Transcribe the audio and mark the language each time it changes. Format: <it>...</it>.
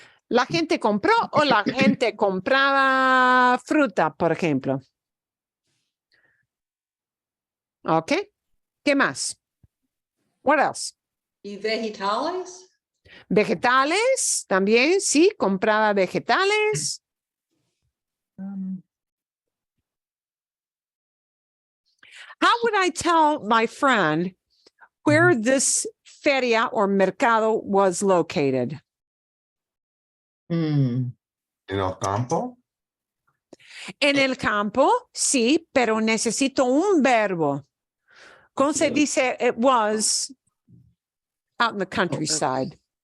<es>¿La gente compró o la gente compraba fruta, por ejemplo? Ok. ¿Qué más?</es> <en>What else?</en> <es>¿Y vegetales? Vegetales, también, sí, compraba vegetales.</es> <en>How would I tell my friend where this feria or mercado was located? Mm.</en> <es>En el campo? En el campo, sí, pero necesito un verbo. ¿Cómo se dice?</es> <en>It was out in the countryside.</en>